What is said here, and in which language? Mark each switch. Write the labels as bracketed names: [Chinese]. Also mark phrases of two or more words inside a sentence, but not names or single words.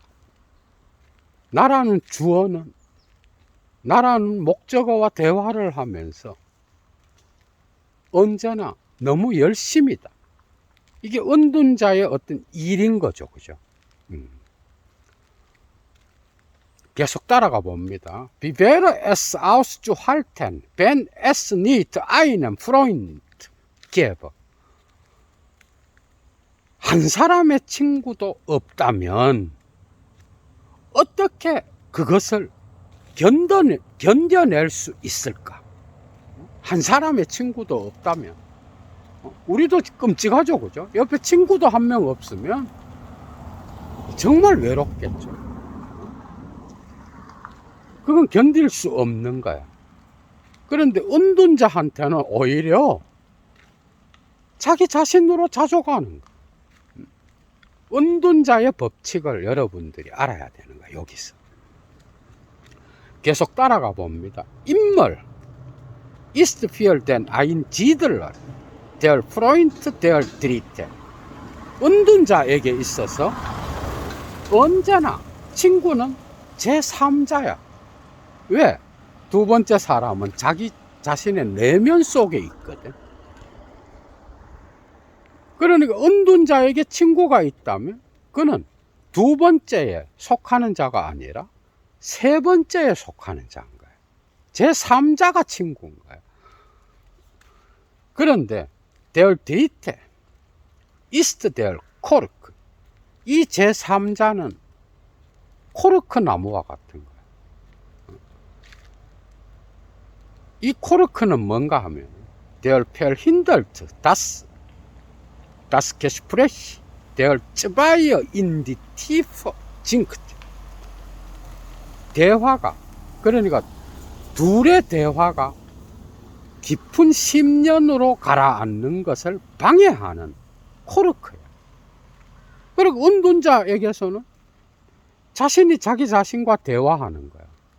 [Korean] 나라는 주어는, 나라는 목적어와 대화를 하면서 언제나 너무 열심이다. 이게 은둔자의 어떤 일인 거죠. 그죠? 계속 따라가 봅니다. [German] Wie wäre es auszuhalten, wenn es nicht einen Freund gäbe? [Korean] 한 사람의 친구도 없다면 어떻게 그것을 견뎌낼 수 있을까? 한 사람의 친구도 없다면 우리도 끔찍하죠. 그죠? 옆에 친구도 한 명 없으면 정말 외롭겠죠. 그건 견딜 수 없는 거야. 그런데 은둔자한테는 오히려 자기 자신으로 자족하는 거야. 은둔자의 법칙을 여러분들이 알아야 되는 거야. 여기서 계속 따라가 봅니다. [German] Immer ist für den Einsiedler der Freund der Dritte. [Korean] 은둔자에게 있어서 언제나 친구는 제3자야. 왜? 두 번째 사람은 자기 자신의 내면 속에 있거든. 그러니까 은둔자에게 친구가 있다면 그는 두 번째에 속하는 자가 아니라 세 번째에 속하는 자인 거야. 제3자가 친구인 거야. 그런데 [German] der Dritte ist der Kork. [Korean] 이 제3자는 코르크 나무와 같은 거야. 이 코르크는 뭔가 하면 [German] der verhindert das Gespräch der Zweier in die Tiefe sinkt. [Korean] 대화가, 그러니까 둘의 대화가 깊은 심연으로 가라앉는 것을 방해하는 코르크야. 그리고 은둔자에게서는 자신이 자기 자신과 대화하는 거야.